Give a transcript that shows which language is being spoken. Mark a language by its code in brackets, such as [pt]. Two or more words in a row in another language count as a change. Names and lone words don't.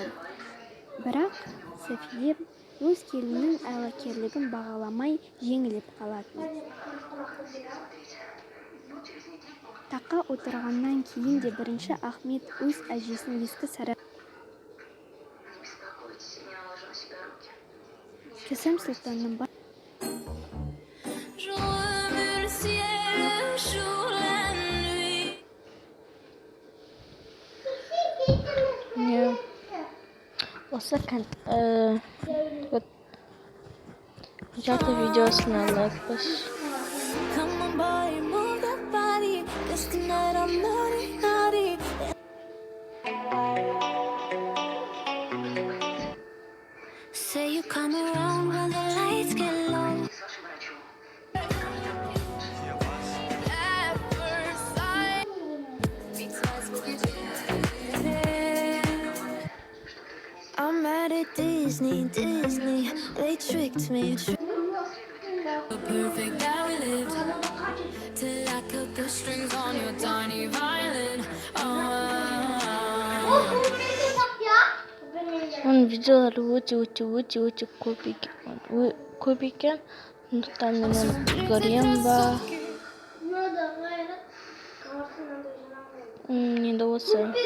[kk] Бірақ Сафие өз келіннің айлакерлігін бағаламай жеңіліп қалатын. Таққа отырғаннан кейін де бірінші Ахмет өз әжесінің ескі сарай Кесем Сұлтанның [fr] Je remue le ciel le jour, la nuit. [kk] Не. Осы жарты видеосына лайк бас. [en] Come on, boy, move that body. 'Cause tonight I'm naughty, naughty. Say you come around when the lights get low. At first sight, because I'm mad at Disney, they tricked me. Perfect that we lived till I cut the strings on your tiny violin. [kk] Оның видеолары өте көп екен. Сондықтан мен оны көремін ба. Енді осы.